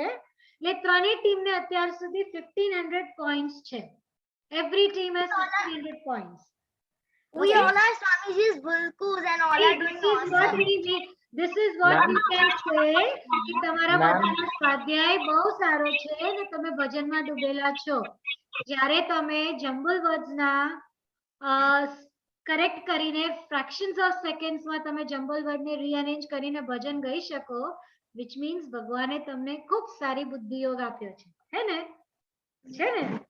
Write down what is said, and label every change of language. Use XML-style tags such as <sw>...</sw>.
<gu>એટલે ત્રણેય ટીમને અત્યાર સુધી 1500 પોઈન્ટ્સ છે.</gu> <en>Every team has 1500 points. we all are Swamiji's bulkus and all are doing awesome. This is what we can say</en> <gu>કે તમારા બધાનો સ્વાધ્યાય બહુ સારો છે અને તમે ભજનમાં ડૂબેલા છો. જ્યારે તમે જમ્બલ વર્ડ્સના કરેક્ટ કરીને ફ્રેક્શન્સ ઓફ સેકન્ડ્સમાં તમે જમ્બલ વર્ડને રીઅરેન્જ કરીને ભજન ગાઈ શકો,</gu> <en>which means</en> <gu>ભગવાને તમને ખૂબ સારી બુદ્ધિયોગ આપ્યો છે. હે ને? છે ને?</gu>